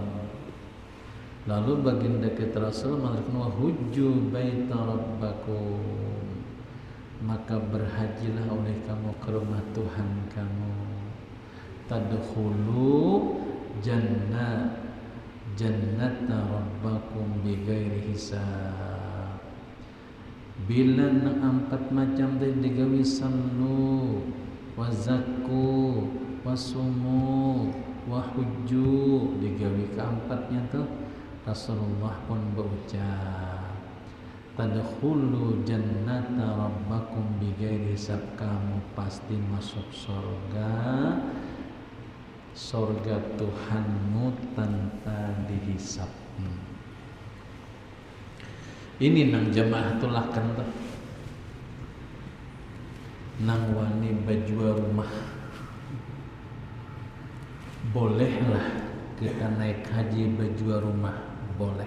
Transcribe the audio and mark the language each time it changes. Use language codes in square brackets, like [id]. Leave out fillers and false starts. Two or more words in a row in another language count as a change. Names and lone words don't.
[bjn] Lalu baginda kita Rasul mengatakan [ar] وحجوا بيت ربكم, [bjn] maka berhajilah oleh kamu ke rumah Tuhan kamu. [ar] تدخلوا جنة ربكم بغير حساب. [bjn] Bila nang 4 macam tadi digawi [ar] صلوا وزكوا وصوموا وحجوا, [bjn] digawi keempatnya tuh Rasulullah pun berucap [ar] تدخلوا جنة ربكم بغير حساب, [bjn] kamu pasti masuk surga Tuhanmu tanpa dihisab. Ini nang jamaah tulakan tuh, nang wani bajwa rumah bolehlah kita naik haji berjual rumah, boleh.